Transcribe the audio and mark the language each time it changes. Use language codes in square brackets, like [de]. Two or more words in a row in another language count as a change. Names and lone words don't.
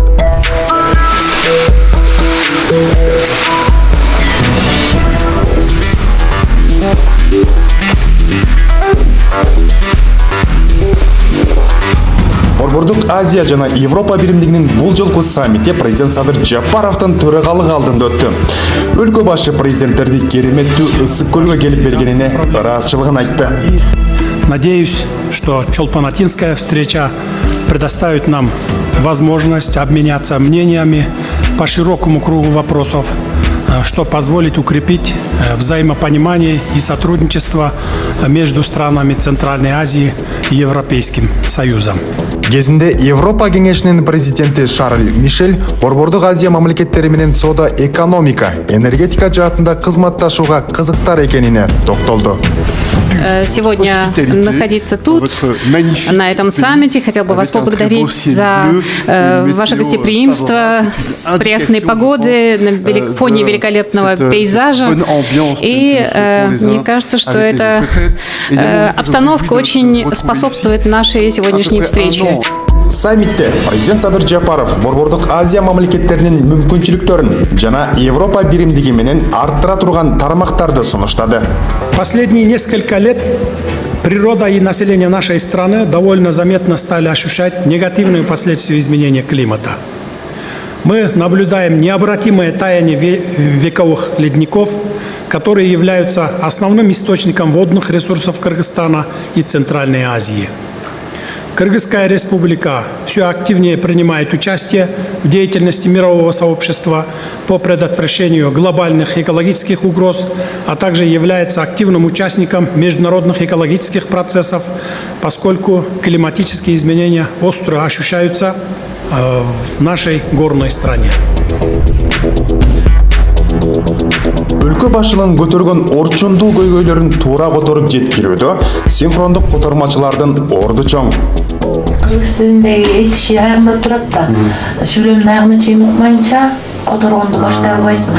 [ky] Борбордук Азия жана Европа биримдигинин бул жолку саммити президент Садыр Жапаровдун төрагалыгы алдында өттү. Өлкө башы президенттерди кереметтүү ысык көлгө келип бергенине ыраазычылыгын айтты. [ru] Надеюсь, что Чолпан-Атинская встреча предоставит нам возможность обменяться мнениями по широкому кругу вопросов, что позволит укрепить взаимопонимание и сотрудничество между странами Центральной Азии и Европейским Союзом. [ky] Кезинде Европа кеңешинин президенти Шарль Мишель Борбордук Азия мамлекеттери менен соода, экономика, энергетика жаатында кызматташууга кызыктар экенине токтолду. [ru] Сегодня находиться тут, на этом саммите. Хотел бы вас поблагодарить за ваше гостеприимство с приятной погоды на фоне великолепного пейзажа. И мне кажется, что эта обстановка очень способствует нашей сегодняшней встрече. [ky] Саммитте президент Садыр Жапаров Борбордук Азия мамлекеттеринин мүмкүнчүлүктөрүн жана Европа биримдиги менен арттыра турган тармактарды сунуштады. [ru] Последние несколько лет природа и население нашей страны довольно заметно стали ощущать негативные последствия изменения климата. Мы наблюдаем необратимое таяние вековых ледников, которые являются основным источником водных ресурсов Кыргызстана и Центральной Азии. Кыргызская республика все активнее принимает участие в деятельности мирового сообщества по предотвращению глобальных экологических угроз, а также является активным участником международных экологических процессов, поскольку климатические изменения остро ощущаются в нашей горной стране. [ky] Өлкө башынын көтөргөн орчундуу көйгөйлөрүн туура которуп жеткирүүдө синхрондук котормачылардын орду чоң. Кыргыз тилиндеги этиши аягында турат да, сүйлөмдүн аягына чейин укмайынча которгонду баштай албайсың.